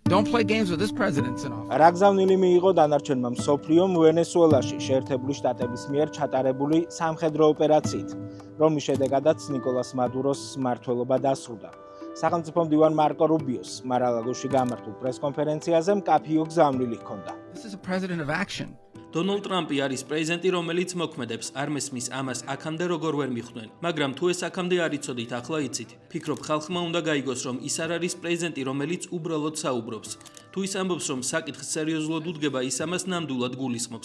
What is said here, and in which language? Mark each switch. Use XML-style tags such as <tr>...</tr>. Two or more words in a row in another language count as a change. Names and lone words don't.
<en>Don't play games with this president's in office.</en> <ka>რა გზავნილი მიიღო დანარჩენმა მსოფლიომ ვენესუელაში შეერთებული შტატების მიერ ჩატარებული სამხედრო ოპერაციით, რომლის შედეგადაც ნიკოლას მადუროს მმართველობა დასრულდა. სახელმწიფო მდივან მარკო რუბიოს მარალაგოში გამართულ პრესკონფერენციაზე მკაფიო გზავნილი ჰქონდა.</ka> <en>This is a president of action.</en> <ka>დონალდ ტრამპი არის პრეზიდენტი, რომელიც მოქმედებს, არ მესმის ამას აქამდე როგორ ვერ მიხვდნენ, მაგრამ თუ ეს აქამდე არ იცოდით, ახლა იცით. ფიქრობ, ხალხმა უნდა გაიგოს, რომ ის არ არის პრეზიდენტი, რომელიც უბრალოდ საუბრობს. თუ ის ამბობს, რომ საკითხს სერიოზულად უდგება, ის ამას ნამდვილად გულისხმობს.</ka>